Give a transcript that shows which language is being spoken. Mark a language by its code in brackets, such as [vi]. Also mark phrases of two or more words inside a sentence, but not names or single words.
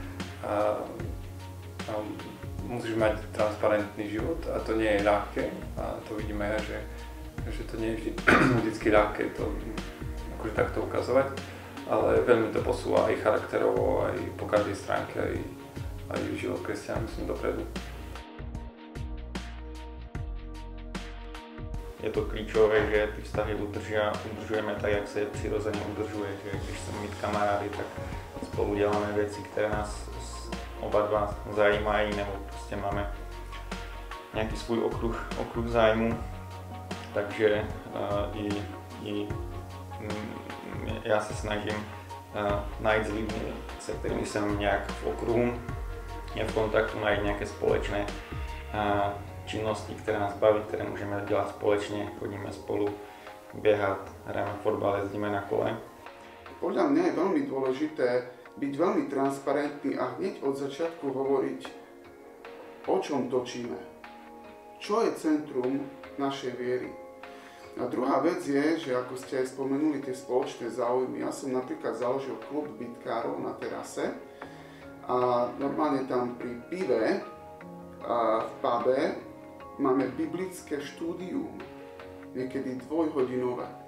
[sk] A musíš mať transparentný život a to nie je ľahké a to vidíme, že to nie je vždycky ľahké to akože takto ukazovať, ale veľmi to posúva aj charakterovo, aj po každej stránke, aj život kresťana, myslím, dopredu. [cs] Je to klíčové, že ty vztahy udržujeme tak, jak se je přirozeně udržuje, že když chceme mít kamarády, tak spolu děláme věci, které nás oba dva zajímají, nebo prostě máme nějaký svůj okruh zájmu, takže já se snažím najít s lidmi, se kterými jsem nějak v okruhu, je v kontaktu, najít nějaké společné činnosti, které nás baví, které můžeme dělat společně, chodíme spolu běhat, hrajeme fotbal, jezdíme na kole. [sk] Podľa mňa je veľmi dôležité byť veľmi transparentný a hneď od začiatku hovoriť, o čom točíme. Čo je centrum našej viery. A druhá vec je, že ako ste aj spomenuli tie spoločné záujmy, ja som napríklad založil klub bitkárov na terase a normálne tam pri pive a v pube máme biblické štúdium, niekedy dvojhodinové.